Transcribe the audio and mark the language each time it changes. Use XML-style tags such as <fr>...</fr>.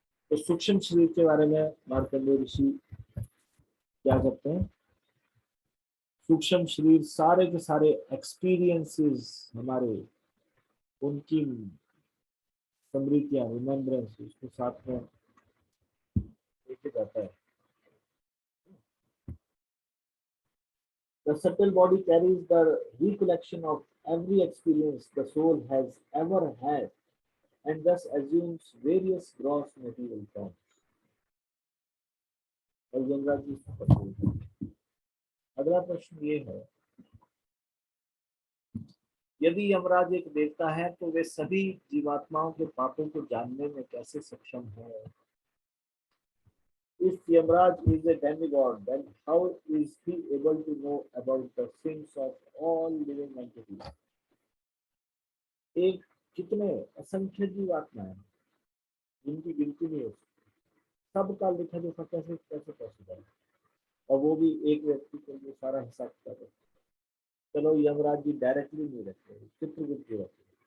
<hi>तो सूक्ष्म शरीर के बारे में मार्कंडेय ऋषि क्या करते हैं? सूक्ष्म शरीर सारे के सारे एक्सपीरियंसेस हमारे, उनकी स्मृतियां, रिमेम्बरेंस उसके साथ में लेके जाता है।</hi> <en>The subtle body carries the recollection of every experience the soul has ever had and thus assumes various gross material forms.</en> <hi>और यमराज जी, अगला प्रश्न ये है, यदि यमराज एक देवता है तो वे सभी जीवात्माओं के पापों को जानने में कैसे सक्षम है?</hi> <en>If Yamraj is a demigod, then how is he able to know about the sins of all living entities?</en> <hi>एक कितने असंख्य जीवात्मा है जिनकी गिनती नहीं हो सकती, सबका लिखा जोखा कैसे कैसे पॉसिबल है? और वो भी एक व्यक्ति के लिए सारा हिसाब किताब है। चलो यमराज जी डायरेक्टली नहीं रहते, चित्रगुप्त जी रहते हैं।</hi>